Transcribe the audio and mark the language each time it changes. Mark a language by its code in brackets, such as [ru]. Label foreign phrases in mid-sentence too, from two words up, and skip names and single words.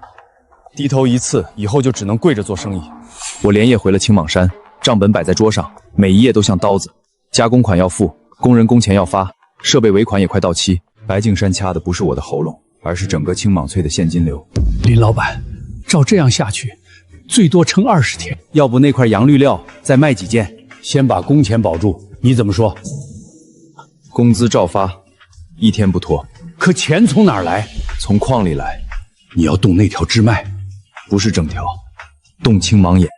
[zh] 低头一次，以後就只能跪着做生意。我連夜回了青蟒山，賬本擺在桌上，每一頁都像刀子。加工款要付，工人工錢要發，設備尾款也快到期。白敬山掐的不是我的喉嚨，而是整個青蟒翠的現金流。林老板，照這樣下去，最多撐20天。要不那塊洋綠料再賣幾件，先把工錢保住。你怎麼說？工資照發，1天不拖。可錢從哪兒來？從礦裡來。你要動那條支脈，不是整條，動青蟒眼。